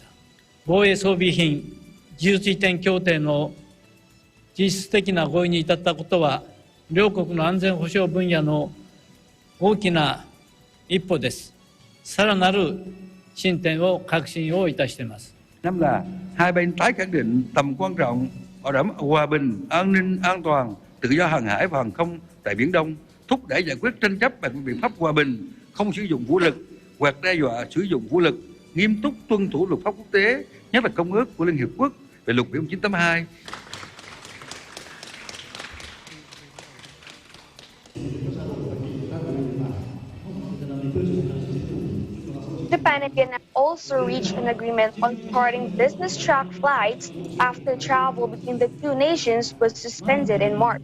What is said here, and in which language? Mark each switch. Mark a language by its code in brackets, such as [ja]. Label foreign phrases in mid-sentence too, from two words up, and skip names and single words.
[ja] 防衛装備品技術移転協定の実質的な合意に至ったことは、両国の安全保障分野の大きな一歩です。さらなる進展を確信をいたしています。 [vi] Năm là hai bên tái khẳng định tầm quan trọng bảo đảm hòa bình, an ninh, an toàn, tự do hàng hải và hàng không tại Biển Đông, thúc đẩy giải quyết tranh chấp bằng biện pháp hòa bình, không sử dụng vũ lực hoặc đe dọa sử dụng vũ lực, nghiêm túc tuân thủ luật pháp quốc tế, nhất là Công ước của Liên Hiệp Quốc về luật biển 1982. [en] Japan and Vietnam also reached an agreement on starting business track flights after travel between the two nations was suspended in March.